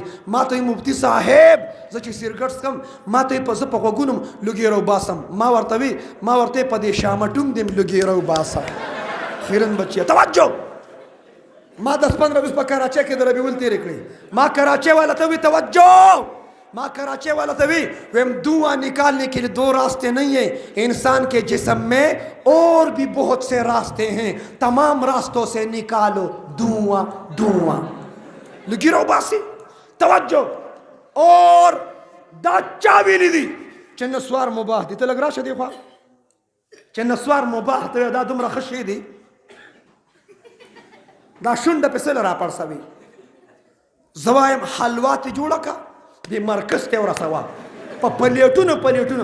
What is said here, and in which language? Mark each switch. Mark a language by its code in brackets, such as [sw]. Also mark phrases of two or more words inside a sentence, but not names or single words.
[ps] ماته وی مفتي صاحب زه چې سیرګټ څکم ماته وی په زه په غوږونو لوګي راوباسم. ما ورته په دې شامټونګ دې لوګي راوباسه. خیرن بچیا توجه. ما 10-15 روز په کراچۍ کې د ربیع الاول تېرې کړې. ما کراچۍ والا ته وی توجه، ما کراچۍ والا ته ویم [ur] دھواں نکالنے کے لیے 2 راستے نہیں ہیں، انسان کے جسم میں اور بھی بہت سے راستے ہیں، تمام راستوں سے نکالو دھواں. لگی رہو باسی. [ps] توجه اور دا چا ویلی دي چې نسوار مباح دي. ته لږ راشه دې خوا چې نسوار مباح ته دا دومره ښه شی دی. دا شونډه پې سله راپړسوي. زه وایم حلوا تې جوړه که دې مرکز ته ورسوه په پلیټونو.